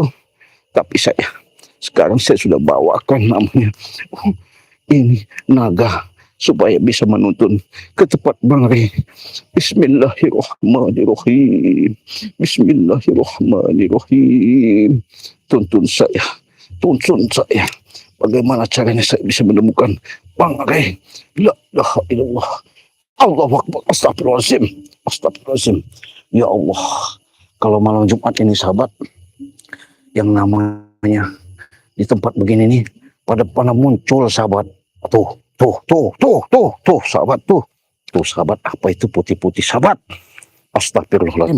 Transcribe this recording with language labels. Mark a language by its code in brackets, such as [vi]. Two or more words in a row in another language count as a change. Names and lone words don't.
[id] Tapi sekarang saya sudah bawakan namanya ini naga supaya bisa menuntun ke tempat Bang Rey. [ar] بسم الله الرحمن الرحيم بسم الله الرحمن الرحيم. [id] Tuntun saya. Bagaimana caranya saya bisa menemukan Bang Rey? [ar] لا إله إلا الله الله أكبر. أستغفر الله العظيم أستغفر الله العظيم. يا الله. [id] Kalau malam Jumat ini sahabat, yang namanya di tempat begini nih, pada muncul sahabat. Tuh sahabat tuh. Tuh sahabat, apa itu putih-putih sahabat? Astagfirullahaladzim.